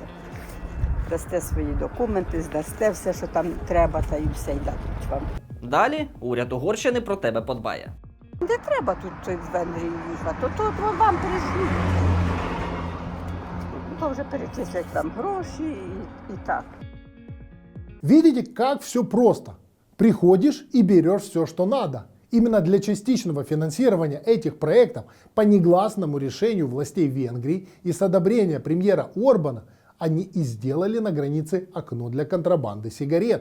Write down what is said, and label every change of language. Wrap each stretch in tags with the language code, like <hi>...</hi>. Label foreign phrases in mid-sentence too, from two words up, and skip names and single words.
<uk>Дасте свої документи, здасте все, що там треба, та й все й дадуть вам. Далі уряд Угорщини про тебе подбає. Не треба тут з Венгрії їхати, то вам прийшли. То вже перечислять вам гроші і так.</uk> <ru>Видите, как все просто. Приходишь и берешь все, что надо. Именно для частичного финансирования этих проектов по негласному решению властей Венгрии и с одобрения премьера Орбана они и сделали на границе окно для контрабанды сигарет.</ru>